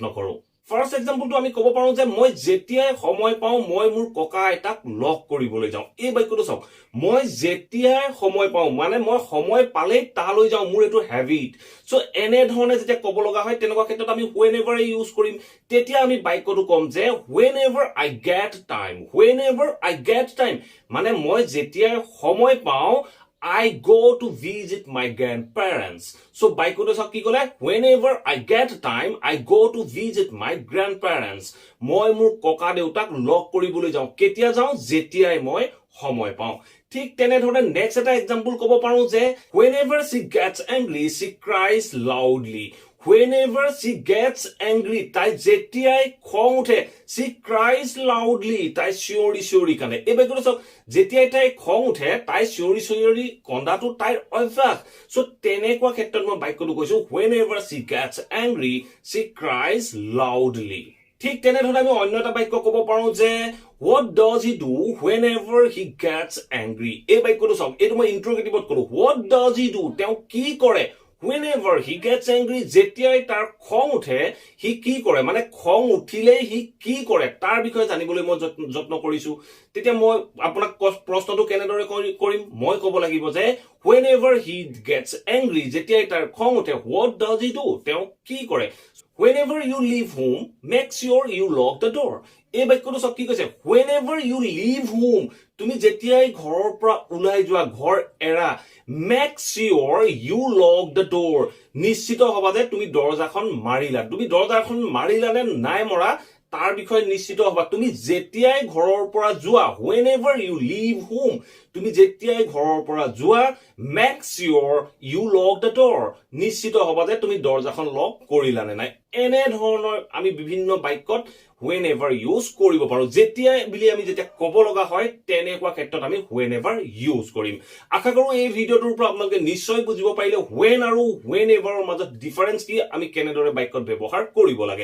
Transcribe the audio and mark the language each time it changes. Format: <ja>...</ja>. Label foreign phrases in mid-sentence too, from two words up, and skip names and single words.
<as>কৰো ফাৰ্স্ট এক্সাম্পলটো আমি ক'ব পাৰো যে মই যেতিয়াই সময় পাওঁ মই মোৰ ককা আইতাক লগ কৰিবলৈ যাওঁ এই বাক্যটো চাওক মই যেতিয়াই সময় পাওঁ মানে মই সময় পালেই তালৈ যাওঁ মোৰ এটো হ্যাবিট সো এনে ধৰণে যেতিয়া ক'ব লগা হয় তেনেকুৱা ক্ষেত্ৰত আমি whenever ইউজ কৰিম তেতিয়া আমি বাক্যটো কম যে</as> <en>whenever I get time</en> <as>মানে মই যেতিয়াই সময় পাওঁ</as> <en>I go to visit my grandparents. So</en> <as>বাক্যটো সব কি ক'লে</as> <en>whenever I get time I go to visit my grandparents.</en> <as>মই মোৰ ককা দেউতাক লগ কৰিবলৈ যাওঁ কেতিয়া যাওঁ যেতিয়াই মই সময় পাওঁ ঠিক তেনে ধৰণে নেক্সট এটা এক্সাম্পল ক'ব পাৰো যে</as> <en>whenever she gets angry she cries loudly whenever she gets angry,</en> <as>তাই যেতিয়াই খং উঠে,</as> <en>she cries loudly,</en> <as>তাই চিঞৰি চিঞৰি কান্দে। এই বাক্যটো চাওক, যেতিয়াই তাই খং উঠে তাই চিঞৰি চিঞৰি কন্দাটো তাইৰ অভ্যাস। সো তেনেকুৱা ক্ষেত্ৰত মই বাক্যটো কৈছো</as> <en>whenever she gets angry, she cries loudly.</en> <as>ঠিক তেনেধৰণে আমি অন্য এটা বাক্য ক'ব পাৰো যে</as> <en>what does he do whenever he gets angry?</en> <as>এই বাক্যটো চাওক, এইটো মই ইন্টাৰগেটিভত কৰো।</as> <en>what does he do?</en> <as>তেওঁ কি কৰে?</as> <en>whenever he gets angry,</en> <as>যেতিয়াই তাৰ খং উঠে হি কি কৰে, মানে খং উঠিলে হি কি কৰে তাৰ বিষয়ে জানিবলৈ মই যত্ন কৰিছো। তেতিয়া মই আপোনাক প্ৰশ্নটো কেনেদৰে কৰিম, মই ক'ব লাগিব যে</as> <en>whenever he gets angry,</en> <as>যেতিয়াই তাৰ খং উঠে</as> <en>what does he do?</en> <as>তেওঁ কি কৰে?</as> <en>whenever you leave home, make sure you lock the door.</en> <as>এই বাক্যটো সব কি কৈছে,</as> <en>whenever you leave home,</en> <as>তুমি যেতিয়াই ঘৰৰ পৰা ওলাই যোৱা, ঘৰ এৰা,</as> <en>make sure you lock the door,</en> <as>নিশ্চিত হবা যে তুমি দৰজাখন মাৰিলা। তুমি দৰজাখন মাৰিলা নে নাই মৰা তাৰ বিষয়ে নিশ্চিত হবা। তুমি যেতিয়াই ঘৰৰ পৰা যোৱা,</as> <en>whenever you leave home,</en> <as>তুমি যেতিয়াই ঘৰৰ পৰা যোৱা,</as> <en>make sure you lock the door,</en> <as>নিশ্চিত হবা যে তুমি দৰজাখন লক কৰিলা নে নাই। এনে ধৰণৰ আমি বিভিন্ন বাক্যত whenever ইউজ কৰিব পাৰো। যেতিয়াই বুলি আমি যেতিয়া ক'ব লগা হয় তেনেকুৱা ক্ষেত্ৰত আমি whenever ইউজ কৰিম। আশা কৰো এই ভিডিঅ'টোৰ পৰা আপোনালোকে নিশ্চয় বুজিব পাৰিলে when আৰু whenever ৰ মাজত ডিফাৰেন্স কি, আমি কেনেদৰে বাক্যত ব্যৱহাৰ কৰিব লাগে।</as>